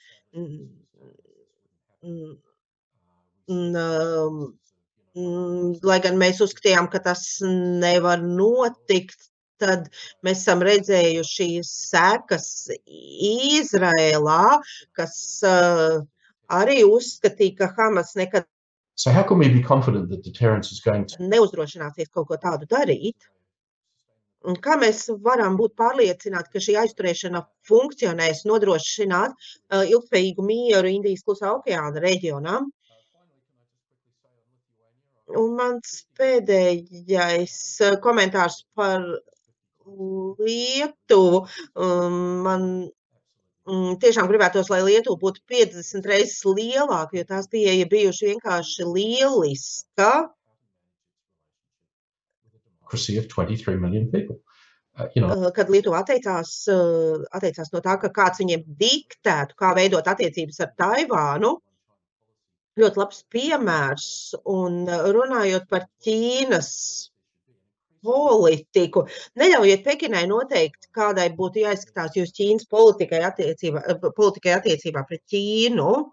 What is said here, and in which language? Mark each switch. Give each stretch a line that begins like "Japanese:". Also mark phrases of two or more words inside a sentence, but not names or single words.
Latvian: Lai gan mēs uzskatījām, ka tas nevar notikt, tad mēs esam redzējuši sekas Izrēlā, kas arī uzskatīja, ka Hamas nekad
English: So how can we be confident that deterrence is going to
Latvian: neuzdrošināsies kaut ko tādu darīt? Un kā mēs varam būt pārliecināti, ka šī aizturēšana funkcionēs nodrošināt ilgspējīgu mieru Indijas klusā okeāna reģionā? Un mans pēdējais komentārs par Lietuvu. Man tiešām gribētos, lai Lietuva būtu 50 reizes lielāka, jo tās pieeja bijuši vienkārši lieliska.
English: democracy of 23 million people.
Latvian: Kad Lietuva atteicās no tā, ka kāds viņiem diktētu, kā veidot attiecības ar Taivānu, ļoti labs piemērs. Un runājot par Ķīnas politiku, neļaujiet Pekinai noteikt, kādai būtu jāizskatās jūs Ķīnas politikai attiecībā pret Ķīnu.